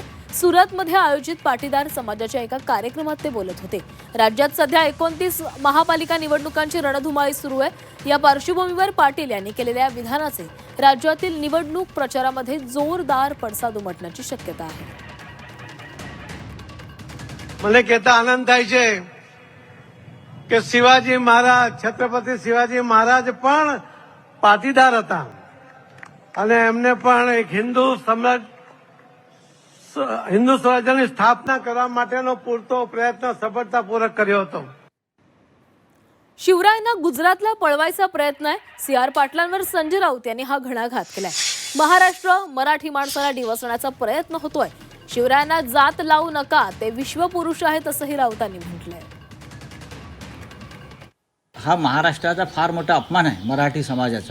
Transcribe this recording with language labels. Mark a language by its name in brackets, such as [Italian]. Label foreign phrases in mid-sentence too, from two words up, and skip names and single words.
[Marathi] सुरतमध्ये आयोजित पाटीदार समाजाच्या एका कार्यक्रमात ते बोलत होते। राज्यात सध्या 29 महापालिका निवडणुकांची रणधुमाळी सुरू आहे। या पार्श्वभूमीवर पाटील यांनी केलेल्या विधानाचे राज्यातील निवडणूक प्रचारामध्ये जोरदार पडसाद उमटण्याची शक्यता आहे। [Gujarati] મને કહેતા આનંદ થાય છે કે શિવાજી મહારાજ છત્રપતિ શિવાજી મહારાજ પણ પાટીદાર હતા અને એમને પણ એક હિન્દુ સ્વરાજ્યની સ્થાપના કરવા માટેનો પૂરતો પ્રયત્ન સફળતાપૂર્વક કર્યો હતો। [Marathi] शिवरायांना गुजरातला पळवायचा प्रयत्न आहे। सी.आर. पाटलांवर संजय राऊत यांनी हा घणाघात केलाय। महाराष्ट्र मराठी माणसाला डिवचण्याचा प्रयत्न होतोय। शिवरायांना जात लावू नका, ते विश्वपुरुष आहेत असंही राऊतांनी म्हटलंय। हा महाराष्ट्राचा फार मोठा अपमान आहे मराठी समाजाचा।